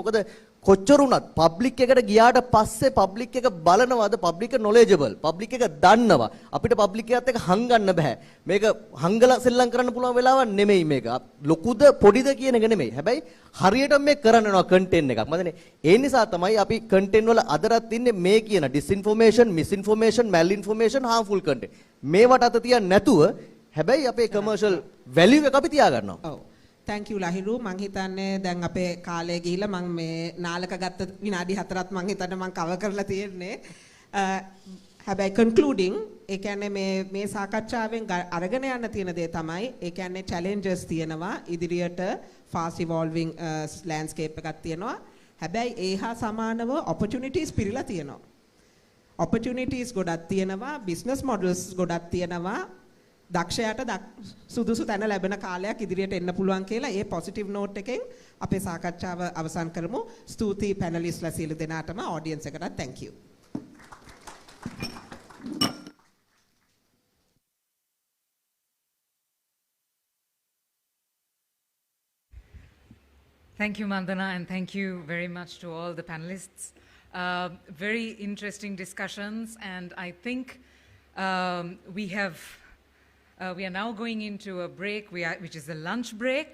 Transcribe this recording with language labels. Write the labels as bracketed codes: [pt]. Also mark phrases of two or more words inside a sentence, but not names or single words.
[si] මොකද කොච්චර වුණත් පබ්ලික් එකට ගියාට පස්සේ පබ්ලික් එක බලනවාද, පබ්ලික් එක knowledgeable, පබ්ලික් එක දන්නවා. අපිට පබ්ලික් එකත් එක්ක හංගන්න බෑ. මේක හංගලා සෙල්ලම් කරන්න පුළුවන් වෙලාවක් නෙමෙයි මේක. ලොකුද පොඩිද කියන එක නෙමෙයි. හැබැයි හරියට මේ කරන්න වෙනවා කන්ටෙන්ට් එකක්. මතනේ ඒ නිසා තමයි අපි කන්ටෙන්ට් වල අදටත් ඉන්නේ මේ කියන [en] disinformation, misinformation, malinformation, harmful content. [si] මේවට අත තියන්නේ නැතුව හැබැයි අපේ [en] commercial value [si] එක අපි තියාගන්නවා. ඔව්. [en] thank you ලහිරු. [si] මං හිතන්නේ දැන් අපේ කාලය ගිහිල්ලා මං මේ නාලක ගත්ත විනාඩි 4ක් මං හිතන්නේ මං කවර් කරලා තියෙන්නේ. හැබැයි concluding ඒ කියන්නේ මේ සාකච්ඡාවෙන් අරගෙන යන්න තියෙන දේ තමයි ඒ කියන්නේ challenges තියෙනවා ඉදිරියට [en] fast evolving landscape [si] එකක් තියෙනවා. හැබැයි ඒ හා සමානව opportunities පිරিলা තියෙනවා. opportunities ගොඩක් තියෙනවා, [en] business models [si] ගොඩක් තියෙනවා. දක්ෂයාට සුදුසු තැන ලැබෙන කාලයක් ඉදිරියට එන්න පුළුවන් කියලා ඒ [en] positive note [si] එකෙන් අපේ සාකච්ඡාව අවසන් කරමු. ස්තුතියි පැනලිස්ට්ලා සියලු දෙනාටම, ඔඩියන්ස් එකටත් [en] thank you. Thank you, Mandana, and thank you very much to all the panelists. Very interesting discussions, and I think we are now going into a break, which is a lunch break.